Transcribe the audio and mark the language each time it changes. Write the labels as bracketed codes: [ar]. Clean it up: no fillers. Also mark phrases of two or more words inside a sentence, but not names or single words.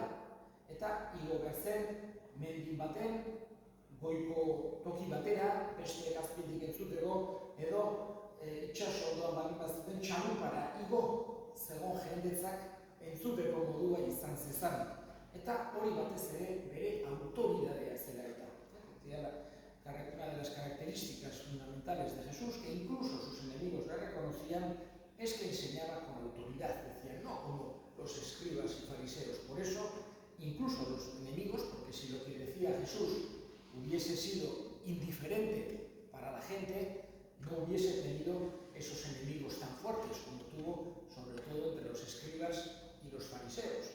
[eu] Eta igo zen mendin baten, goiko toki batera, beste azpitik entzuteko, edo itxaso ondoan baldin bazuten txalupara igo zegoen jendetzak entzuteko modua izan zezan. Eta hori batez ere bere autoridadea zela eta. [es] Una de las características fundamentales de Jesús, que incluso sus enemigos le reconocían, es que enseñaba con autoridad, decían, no como los escribas y fariseos. Por eso, incluso los enemigos, porque si lo que decía Jesús hubiese sido indiferente para la gente, no hubiese tenido esos enemigos tan fuertes como tuvo, sobre todo entre los escribas y los fariseos.